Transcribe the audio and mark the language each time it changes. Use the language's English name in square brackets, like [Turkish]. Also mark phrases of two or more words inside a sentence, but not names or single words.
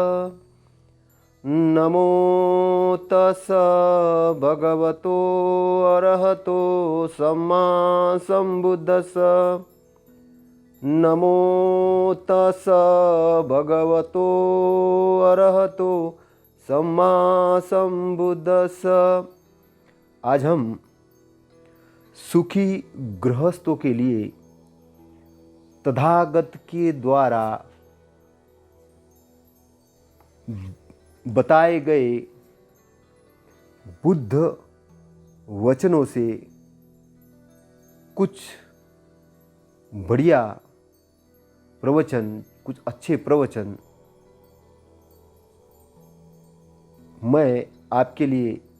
[Pali] नमो तस् भगवतो अरहतो सम्मा सम्बुद्धस्स। नमो तस् भगवतो अरहतो सम्मा सम्बुद्धस्स। [Hindi] आज हम सुखी गृहस्थों के लिए तथागत के द्वारा बताए गए बुद्ध वचनों से कुछ बढ़िया प्रवचन, कुछ अच्छे प्रवचन मैं आपके लिए